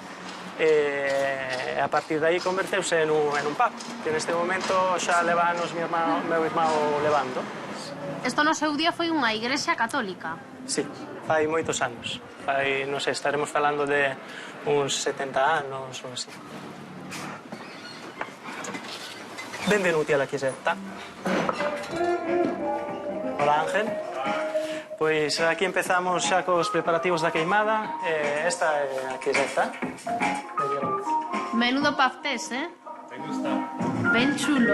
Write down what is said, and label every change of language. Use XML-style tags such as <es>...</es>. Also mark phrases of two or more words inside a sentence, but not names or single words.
<gl>A partir de aí converteuse en un pub, que neste momento xa leva anos meu irmão levando. Isto no seu día foi unha igrexa católica? Sí, fai moitos anos. Fai, non sei, estaremos falando de uns 70 anos ou así.</gl> <it>Benvenuti alla chiesetta.</it> <gl>Hola, Ángel. Pois aquí empezamos xa cos preparativos da queimada. Esta é a chiesetta.</gl> <es>Menudo paftés, ¿eh? Me gusta.</es> <gl>Ben chulo.</gl>